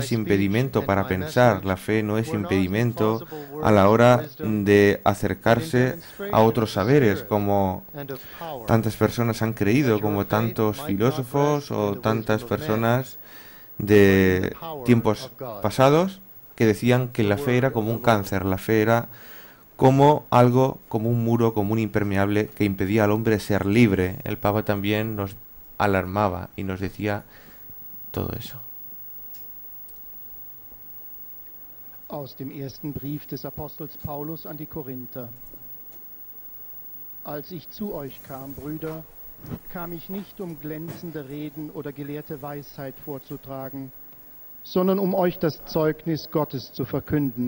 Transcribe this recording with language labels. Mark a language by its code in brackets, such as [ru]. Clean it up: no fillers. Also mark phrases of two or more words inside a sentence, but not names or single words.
[es] es impedimento para pensar, la fe no es impedimento a la hora de acercarse a otros saberes, como tantas personas han creído, como tantos filósofos o tantas personas de tiempos pasados que decían que la fe era como un cáncer, la fe era como algo, como un muro, como un impermeable que impedía al hombre ser libre. El Papa también nos alarmaba y nos decía todo eso. [de] Aus dem ersten Brief des Apostels Paulus an die Korinther. Als ich zu euch kam, Brüder, kam ich nicht, um glänzende Reden oder gelehrte Weisheit vorzutragen, sondern um euch das Zeugnis Gottes zu verkünden.